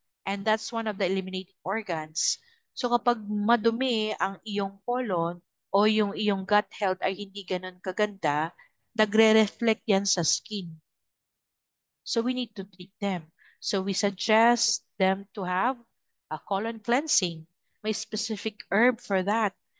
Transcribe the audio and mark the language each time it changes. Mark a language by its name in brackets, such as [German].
[English] And that's one of the eliminating organs. [Filipino] So kapag madumi ang iyong colon o yung iyong gut health ay hindi ganun kaganda, nagre-reflect yan sa skin. [English] So we need to treat them. So we suggest them to have a colon cleansing. May specific herb for that.